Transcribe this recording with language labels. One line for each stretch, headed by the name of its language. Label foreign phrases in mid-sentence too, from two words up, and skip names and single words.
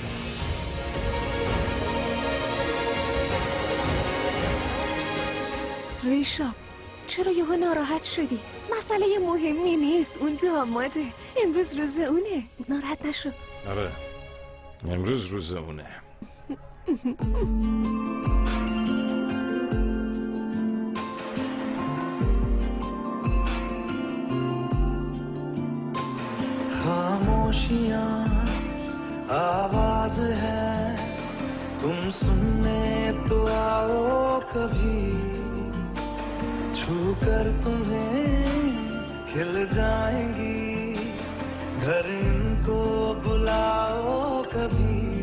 Persian: ریشا چرا یهو ناراحت شدی؟ مسئله مهمی نیست، اون داماده. امروز روز اونه، ناراحت نشو. آره امروز روز اونه.
Hindi: खामोशियाँ आवाज है, तुम सुनने तो आओ कभी, छू कर तुम्हें खिल जाएंगी, घर इनको बुलाओ कभी,